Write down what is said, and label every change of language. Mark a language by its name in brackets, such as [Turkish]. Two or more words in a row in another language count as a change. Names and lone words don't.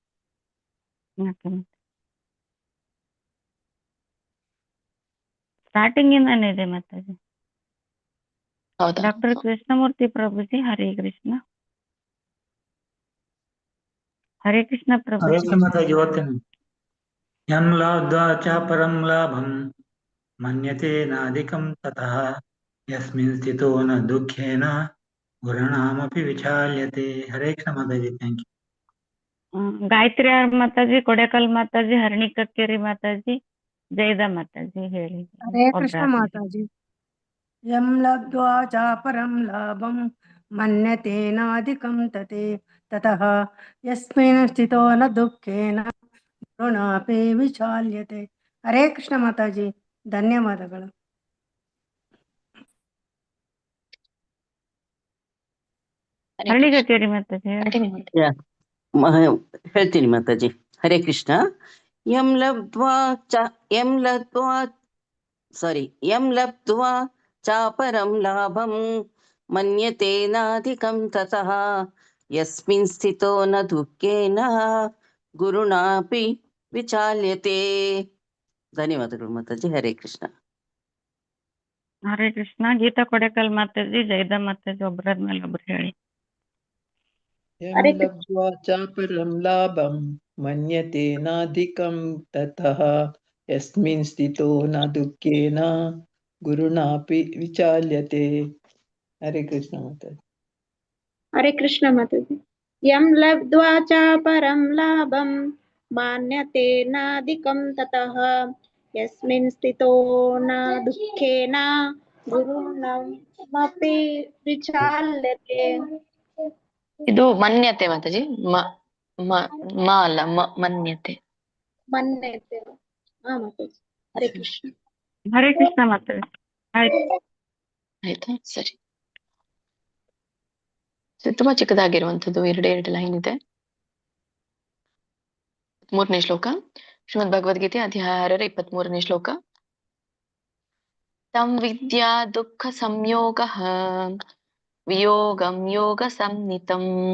[Kannada] ಸ್ಟಾರ್ಟಿಂಗ್ ಇಂದಾನೆ ಇದೆ ಮಾತಾಜಿ. ಹೌದಾ? ಡಾಕ್ಟರ್ ಕೃಷ್ಣಮೂರ್ತಿ ಪ್ರಭುಜಿ. ಹರೇ ಕೃಷ್ಣ. ಹರೇ ಕೃಷ್ಣ ಪ್ರಭುಜಿ. ಮಾತಾಜಿ ಓದ್ತೇನೆ. [Sanskrit] यं लब्ध्वा च परं लाभं मन्यते नाधिकं ततः यस्मिन् स्थितो न दुःखेन गुरुणामपि विचाल्यते. [Kannada] ಹರೇ ಕೃಷ್ಣ ಮಾತಾಜಿ. [English] thank you. [Kannada] ಗಾಯತ್ರಿ ಮಾತಾಜಿ, ಕೊಡೆಕಲ್ ಮಾತಾಜಿ, ಹರಣಿಕಕ್ಕೇರಿ ಮಾತಾಜಿ, ಜಯದ ಮಾತಾಜಿ ಹೇಳಿ. ಹರೇ ಕೃಷ್ಣ ಮಾತಾಜಿ. [Sanskrit] यं लब्ध्वा च परं लाभं मन्यते नाधिकं ततः यस्मिन् स्थितो न दुःखेन गुरुणापि विचाल्यते. [Kannada] ಹರೇ ಕೃಷ್ಣ ಮಾತಾಜಿ, ಧನ್ಯವಾದಗಳು. ಹರಣಿಕಕ್ಕೇರಿ ಮಾತಾಜಿ ಹೇಳ್ತೀನಿ ಮಾತಾಜಿ. ಹರೇ ಕೃಷ್ಣ. [Sanskrit] यं लब्ध्वा चापरं लाभं मन्यते नाधिकं ततः यस्मिन् स्थितो न दुःखेन गुरुणापि विचाल्यते. [Kannada] ಧನ್ಯವಾದಗಳು ಮಾತಾಜಿ. ಹರೇ ಕೃಷ್ಣ. ಹರೇ ಕೃಷ್ಣ. ಗೀತಾ ಕೊಡೆಕಲ್ ಮಾತಾಜಿ, ಜಯದ ಮಾತಾಜಿ, ಒಬ್ಬರಾದ್ಮೇಲೆ ಒಬ್ರು ಹೇಳಿ. [Sanskrit] यं [Kannada] ಹರೇ [Sanskrit] लब्ध्वा चापरं लाभं मन्यते नाधिकं ततः यस्मिन् स्थितो न दुःखेन गुरुणापि विचाल्यते। [Kannada] ಹರೇ ಕೃಷ್ಣ ಮಾತಾ। ಹರೇ ಕೃಷ್ಣ ಮಾತಾಜಿ। [Sanskrit] यं लब्ध्वा च परं लाभं मान्यते नाधिकं ततः यस्मिन् स्थितो न दुःखेन गुरुणमपि विचाल्यते। [Kannada] ಇದು ಮನ್ಯತೆ ಮಾತಾಜಿ. ಮ ಮ ಮ ಅಲ್ಲ, ಮನ್ಯತೆ. ಮನ್ಯತೆ. ಹಾಂ ಮಾತಾಜಿ. ಹರೇ ಕೃಷ್ಣ। ಹರೇ ಕೃಷ್ಣ ಮಾತಾಜಿ. ಆಯ್ತು. ಆಯ್ತಾ, ಸರಿ. ತುಂಬಾ ಚಿಕ್ಕದಾಗಿರುವಂತದ್ದು, ಎರಡು ಲೈನ್ ಇದೆ. 3ನೇ ಶ್ಲೋಕ, ಶ್ರೀಮದ್ ಭಗವದ್ಗೀತೆ ಅಧ್ಯಾಯ 6ರ 23ನೇ ಶ್ಲೋಕ. [Sanskrit] तं विद्या दुःख संयोग वियोगं योग संनितं.